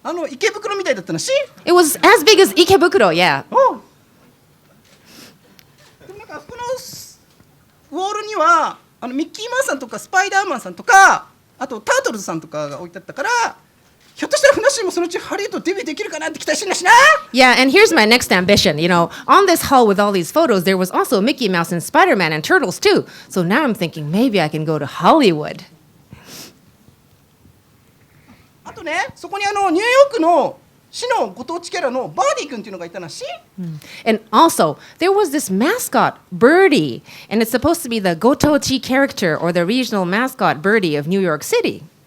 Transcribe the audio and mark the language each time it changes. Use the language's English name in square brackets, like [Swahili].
[Japanese] 池袋みたいだったのし。 [English] It was as big as Ikebukuro, yeah. [Japanese] でもなんかこのウォールにはミッキーマウスさんとかスパイダーマンさんとか、あとタートルズさんとかが置いてあったから。ひょっとしたらふなっしーもそのうちハリウッドデビューできるかなって期待してんだしな。 [English] Yeah, and here's my next ambition. On this hall with all these photos, there was also Mickey Mouse and Spider-Man and Turtles too. So now I'm thinking maybe I can go to Hollywood. [Japanese] あとね、そこにニューヨークの市のご当地キャラのバーディー君っていうのがいたなし。 [English] And also, there was this mascot, Birdie, and it's supposed to be the Gotochi character or the regional mascot Birdie of New York City.